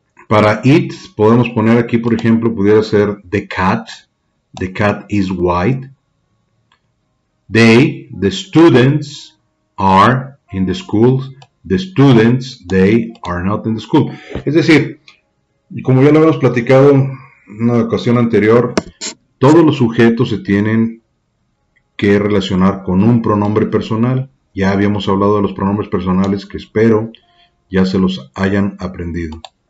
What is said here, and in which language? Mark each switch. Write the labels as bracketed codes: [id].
[es] Para it podemos poner aquí, por ejemplo, pudiera ser [en] the cat. The cat is white. They, the students, are in the school. The students, they are not in the school. [es] Es decir, como ya lo habíamos platicado en una ocasión anterior, todos los sujetos se tienen que relacionar con un pronombre personal. Ya habíamos hablado de los pronombres personales que espero ya se los hayan aprendido.